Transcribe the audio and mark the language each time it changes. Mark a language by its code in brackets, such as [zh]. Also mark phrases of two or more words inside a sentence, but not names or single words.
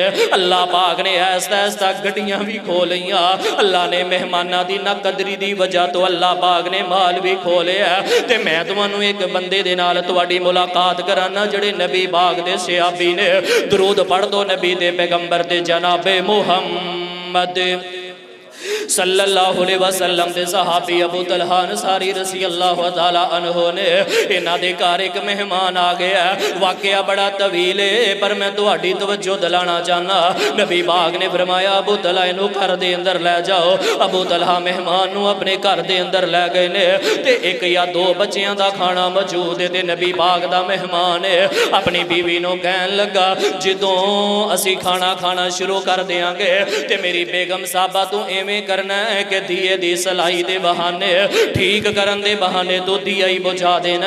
[pa] ਅੱਲਾਹ ਪਾਕ ਨੇ ਐਸਾ ਐਸਾ ਗੱਡੀਆਂ ਭੀ ਖੋ ਲਈਆਂ। ਅੱਲਾਹ ਨੇ ਮਹਿਮਾਨਾਂ ਦੀ ਨਾ ਕਦਰੀ ਦੀ ਵਜ੍ਹਾ ਤੋਂ ਅੱਲਾਹ ਪਾਕ ਨੇ ਮਾਲ ਭੀ ਖੋਲ੍ਹਿਆ। ਤੇ ਮੈਂ ਤੁਹਾਨੂੰ ਇਕ ਬੰਦੇ ਦੇ ਨਾਲ ਤੁਹਾਡੀ ਮੁਲਾਕਾਤ ਕਰਾਣਾ ਜਿਹੜੇ ਨਬੀ ਪਾਕ ਦੇ ਸਹਾਬੀ ਨੇ। ਦਰੂਦ ਪੜ੍ਹ ਦੋ ਨਬੀ ਦੇ ਪੈਗ਼ੰਬਰ ਦੇ ਜਨਾਬੇ ਮੁਹੰਮਦ [ar] صلى الله عليه وسلم [pa] ਦੇ ਸਹਾਬੀ ਅਬੂ ਤਲਹਾ ਅੰਸਾਰੀ [ar] رضي الله تعالى عنه [pa] ਨੇ ਇਨ੍ਹਾਂ ਦੇ ਘਰ ਇਕ ਮਹਿਮਾਨ ਆ ਗਿਆ। ਵਾਕਿਆ ਬੜਾ ਤਵੀਲ ਹੈ ਪਰ ਮੈਂ ਤੁਹਾਡੀ ਤਵੱਜੋ ਦਿਲਾਣਾ ਚਾਹਨਾ। ਨਬੀ ਪਾਕ ਨੇ ਫ਼ਰਮਾਇਆ ਅਬੂ ਤਲਹਾ ਇਨੂੰ ਘਰ ਦੇ ਅੰਦਰ ਲੈ ਜਾਓ। ਅਬੂ ਤਲਹਾ ਮਹਿਮਾਨ ਨੂੰ ਆਪਣੇ ਘਰ ਦੇ ਅੰਦਰ ਲੈ ਗਏ ਨੇ ਤੇ ਇਕ ਯਾ ਦੋ ਬੱਚੀਆਂ ਦਾ ਖਾਣਾ ਮੌਜੂਦ ਹੈ ਤੇ ਨਬੀ ਪਾਕ ਦਾ ਮਹਿਮਾਨ ਹੈ ਆਪਣੀ ਬੀਵੀ ਨੂੰ ਕਹਿਣ ਲੱਗਾ ਜਦੋਂ ਅਸੀਂ ਖਾਣਾ ਖਾਣਾ ਸ਼ੁਰੂ ਕਰ ਦੇਵਾਂਗੇ ਤੇ ਮੇਰੀ ਬੇਗ਼ਮ ਸਾਹਬਾ ਤੂੰ ਐਵੇਂ ਕਰਨਾ ਹੈ ਕਿ ਦੀਵੇ ਦੀ ਸਲਾਈ ਦੇ ਬਹਾਨੇ ਠੀਕ ਕਰਨ ਦੇ ਬਹਾਨੇ ਤੋਂ ਦੀਵਾ ਹੀ ਬੁਝਾ ਦੇਣਾ।